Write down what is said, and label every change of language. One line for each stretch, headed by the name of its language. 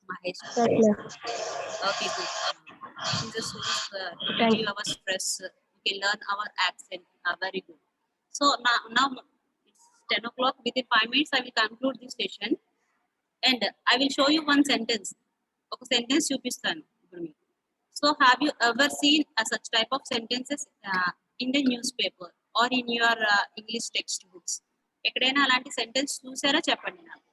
English: Yes, Maheshwari. ma'am. Okay, good. This is a source to Thank reduce our stress. We can learn our accent. Very good. So now it's 10 o'clock. Within 5 minutes, I will conclude this session, and I will show you one sentence.
Telugu: ఒక sentence చూపిస్తాను ఇప్పుడు మీకు.
English: So have you ever seen such type of sentences in the newspaper or in your English textbooks?
Telugu: ఎక్కడైనా అలాంటి sentence చూసారా చెప్పండి నాకు.